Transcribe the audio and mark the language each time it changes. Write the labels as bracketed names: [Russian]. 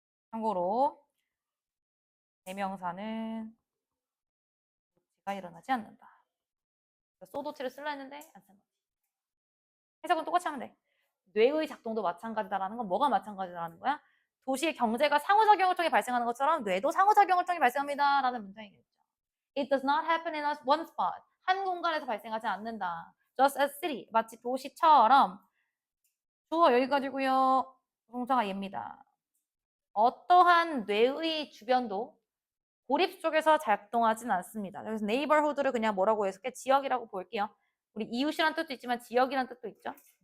[Korean] 참고로 대명사는 도치가 일어나지 않는다. 소도치를 쓰려 했는데 안 쓴 거지. 해석은 똑같이 하면 돼. 뇌의 작동도 마찬가지다라는 건 뭐가 마찬가지다라는 거야? 도시의 경제가 상호작용을 통해 발생하는 것처럼 뇌도 상호작용을 통해 발생합니다. 라는 문장이겠죠. [English] It does not happen in one spot. [Korean] 한 공간에서 발생하지 않는다. [English] Just as city. [Korean] 마치 도시처럼. 주어 여기까지고요. 동사가 얘입니다. 어떠한 뇌의 주변도 고립 속에서 작동하진 않습니다. 그래서 neighborhood를 그냥 뭐라고 해석해? 지역이라고 볼게요. 우리 이웃이란 뜻도 있지만 지역이란 뜻도 있죠.